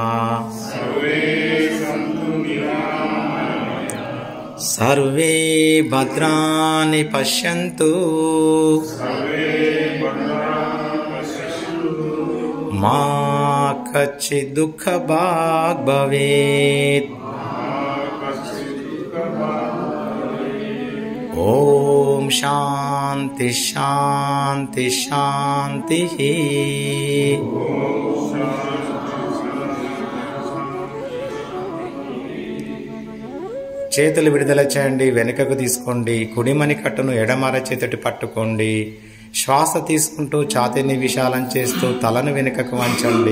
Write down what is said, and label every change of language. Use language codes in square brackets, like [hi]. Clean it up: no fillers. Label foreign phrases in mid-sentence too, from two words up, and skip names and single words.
[sa] सर्वे भद्राणि पश्यन्तु मा कच्चित् दुःखभाग् भवेत्। ओम शांति शांति शांति। [te] చేతులు విడుదల చేయండి, వెనుకకు తీసుకోండి. కుడిమని కట్టును ఎడమర చేతటి పట్టుకోండి. శ్వాస తీసుకుంటూ ఛాతీని విశాలం చేస్తూ తలను వెనుకకు వంచండి.